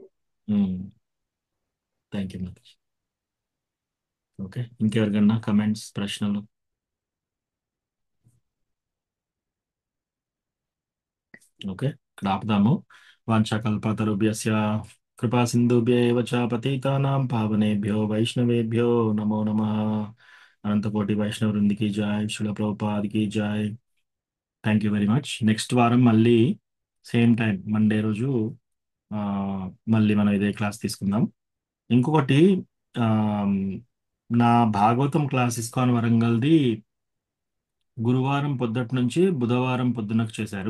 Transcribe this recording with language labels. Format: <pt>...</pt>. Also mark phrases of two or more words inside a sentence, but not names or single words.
<en>thank you.</en> <te>ఓకే, ఇంకెవరికన్నా కమెంట్స్, ప్రశ్నలు? ఓకే, ఇక్కడ ఆపుదాము.</te> <sa>వాంఛాకల్పతరుభ్యస్య కృపా సింధుభ్యేవ చ పతితానాం పావనేభ్యో వైష్ణవేభ్యో నమో నమః.</sa> <te>అనంతకోటి వైష్ణవ వృందికి జాయ్, శిల ప్రభుపాదికి జాయ్.</te> <en>thank you very much.</en> <te>నెక్స్ట్ వారం మళ్ళీ</te> <en>same time</en> <te>మండే రోజు ఆ, మళ్ళీ మనం ఇదే క్లాస్ తీసుకుందాం. ఇంకొకటి, ఆ, నా భాగవతం క్లాస్ ఇస్కాన్ వరంగల్ది గురువారం పొద్దుటి నుంచి బుధవారం పొద్దునకు చేశారు.</te>